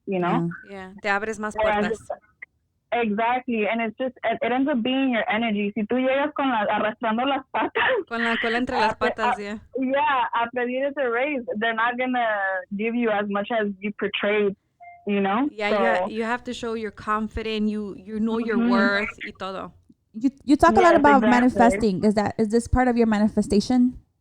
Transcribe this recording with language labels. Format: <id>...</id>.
<es>Yeah, te abres más puertas.</es> <en>Exactly, and it's just, it ends up being your energy.</en> <es>Si tú llegas arrastrando las patas. Con la cola entre las patas, yeah.</es> <en>Yeah,</en> <es>a pedir ese</es> <en>raise, they're not going to give you as much as you portrayed, Yeah, so, you have to show you're confident, you know your worth</en> <es>y todo.</es> <en>You talk a lot about manifesting. Is this part of your manifestation?</en>